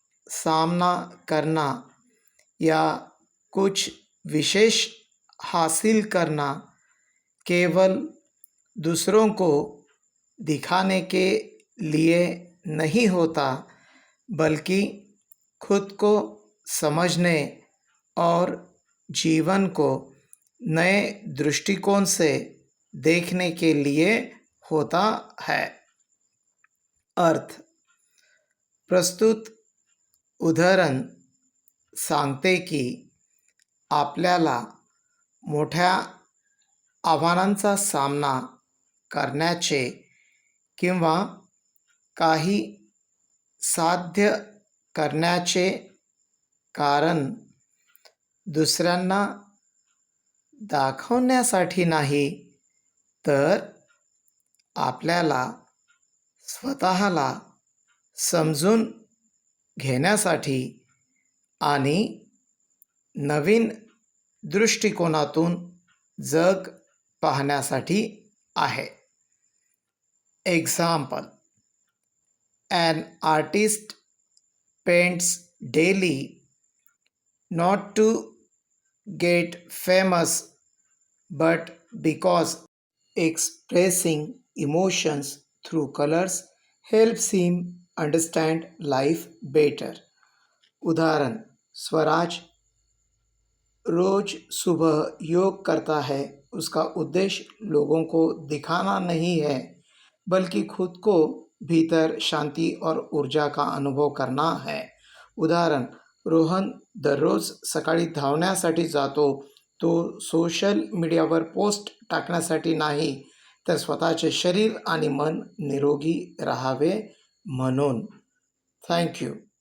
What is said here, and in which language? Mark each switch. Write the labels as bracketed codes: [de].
[hi] सामना करना या कुछ विशेष हासिल करना केवल दूसरों को दिखाने के लिए नहीं होता, बल्कि खुद को समझने और जीवन को नए दृष्टिकोण से देखने के लिए होता है. [mr] अर्थ: प्रस्तुत उदाहरण सांगते की आपल्याला मोठ्या आव्हानांचा सामना करण्याचे किंवा काही साध्य करण्याचे कारण दुसऱ्यांना दाखवण्यासाठी नाही, तर आपल्याला स्वतःला समजून घेण्यासाठी आणि नवीन दृष्टिकोनातून जग पाहण्यासाठी आहे. [en] Example: an artist paints daily not to get famous but because expressing emotions through colors helps him understand life better. [hi] उदाहरण: स्वराज रोज सुबह योग करता है. उसका उद्देश्य लोगों को दिखाना नहीं है, बल्कि खुद को भीतर शांति और ऊर्जा का अनुभव करना है. [mr] उदाहरण: रोहन दररोज सकाळी धावण्यासाठी जातो. तो सोशल मीडियावर पोस्ट टाकण्यासाठी नाही, तर स्वतःचे शरीर आणि मन निरोगी राहावे म्हणून. थँक्यू.